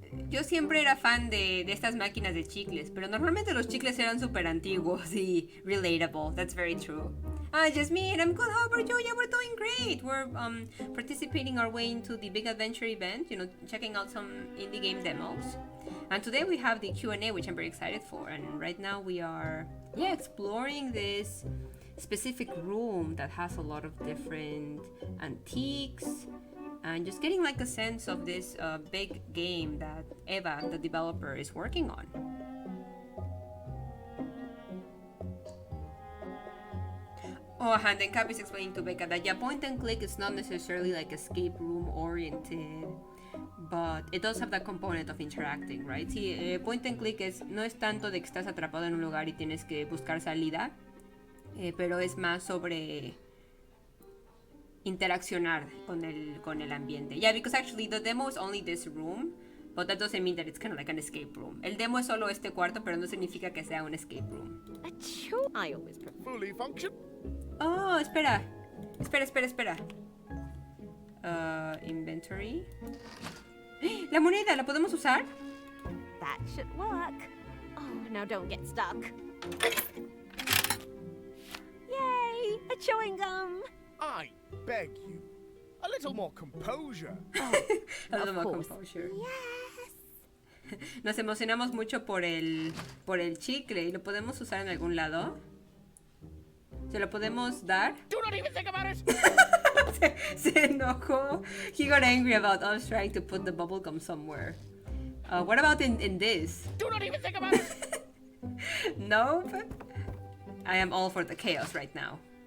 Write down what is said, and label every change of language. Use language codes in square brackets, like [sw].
[es] Yo siempre era fan de estas máquinas de chicles, pero normalmente los chicles eran súper antiguos y relatable. [en] That's very true. Jasmine, I'm good. How about you? Yeah, we're doing great. We're participating our way into the Big Adventure event, checking out some indie game demos. And today we have the Q&A, which I'm very excited for. And right now we are, exploring this specific room that has a lot of different antiques. And just getting like a sense of this big game that Eva, the developer, is working on. And then Cap is explaining to Becca that point and click is not necessarily like escape room oriented, but it does have that component of interacting, right? [es] Sí, point and click no es tanto de que estás atrapado en un lugar y tienes que buscar salida, pero es más sobre interaccionar con el ambiente. [en] Yeah, because actually the demo is only this room, But that doesn't mean that it's kind of like an escape room. [es] El demo es solo este cuarto, pero no significa que sea un escape room. [en] Achoo, I always prefer. Fully function? [es] Oh, espera. Espera. [en] Inventory. [es] La moneda, ¿la podemos usar? [en] That should work. Oh, now don't get stuck. Yay! A chewing gum! I beg you. A little more composure. A little more course. composure. Yes! [es] Nos emocionamos mucho por el chicle y lo podemos usar en algún lado. ¿Se lo podemos dar? [en] Do not even think about it! [es] Se enojó. [en] He got angry about us trying to put the bubble gum somewhere. What about in this? Do not even think about it! Nope. I am all for the chaos right now.